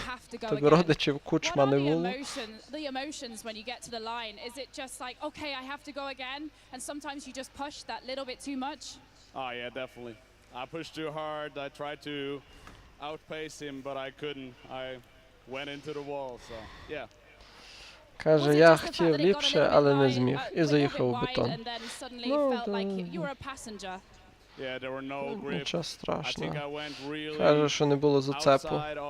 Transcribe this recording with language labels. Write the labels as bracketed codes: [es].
[uk] Тебе родичів Кучма не було? [en] The emotions when you get to the line, is it just like, okay, I have to go again, and sometimes you just push that little bit too much? Oh yeah, definitely. I pushed too hard. I tried to outpace him, but I couldn't. I went into the wall, so yeah. [uk] Каже, я хотів ліпше, але не зміг. І заїхав у бетон. Нічого страшного. Каже, що не було зацепу.